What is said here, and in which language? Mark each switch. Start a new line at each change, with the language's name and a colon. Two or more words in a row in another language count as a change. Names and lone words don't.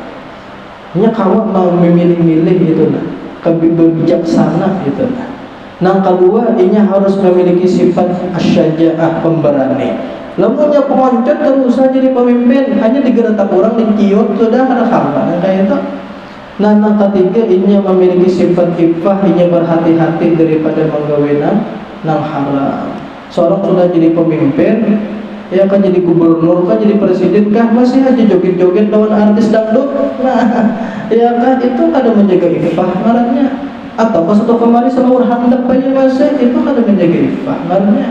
Indonesian: Nya kalau mau memilih-milih itu nah, kebijaksana itu nah. Yang kedua, ini harus memiliki sifat asyaja'ah, pemberani. Lamunnya pengoncot terus saja jadi pemimpin, hanya digeretak orang diciut sudah ada kabar kayak itu. Nah, yang ketiga, ini memiliki sifat ifah, ini berhati-hati daripada menggawe nang haram. Seorang sudah jadi pemimpin, ya kan jadi gubernur, kan jadi presiden, kah masih aja joget-joget lawan artis dangdut.
Banjar: Nah, ya kan itu kada menjaga ifah ngarannya. Atau pas atau kemarin selalu handap aja masih itu kada menjaga ifah ngarannya.